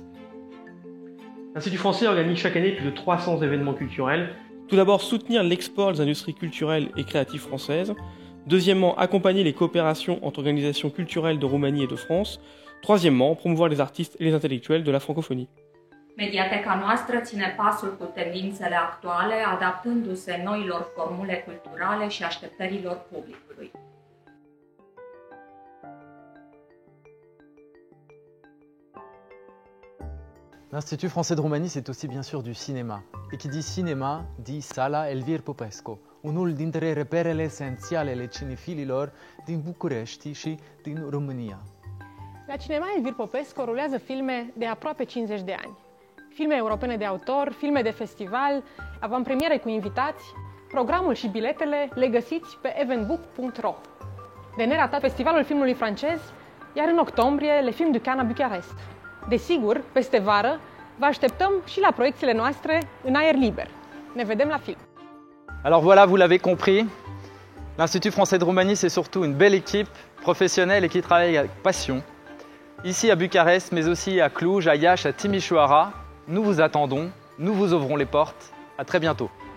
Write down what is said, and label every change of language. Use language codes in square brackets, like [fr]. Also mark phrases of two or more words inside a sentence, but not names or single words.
[fr] L'Institut français organise chaque année plus de 300 événements culturels. Tout d'abord, soutenir l'export des industries culturelles et créatives françaises. Deuxièmement, accompagner les coopérations entre organisations culturelles de Roumanie et de France. Troisièmement, promouvoir les artistes et les intellectuels de la francophonie. [ro] Mediateca noastră ține pasul cu tendințele actuale, adaptându-se noilor formule culturale și așteptărilor publicului. [fr] L'Institut français de Roumanie, c'est aussi bien sûr du cinéma. Et qui dit cinéma, dit [ro] Sala Elvir Popescu, unul dintre reperele esențiale ale cinefililor din București și din România. La Cinema Elvir Popescu rulează filme de aproape 50 de ani. Filme europene de autor, filme de festival, avantpremiere cu invitați, programul și biletele le găsiți pe eventbook.ro. De neratat Festivalul Filmului Francez, iar în octombrie le Film du Cannes à Bucarest. Desigur, peste vară, vă așteptăm și la proiecțiile noastre în aer liber. Ne vedem la film! [fr] Alors voilà, vous l'avez compris, l'Institut français de Roumanie, c'est surtout une belle équipe professionnelle et qui travaille avec passion. Ici à Bucarest, mais aussi à Cluj, à Iași, à Timișoara, nous vous attendons, nous vous ouvrons les portes. À très bientôt.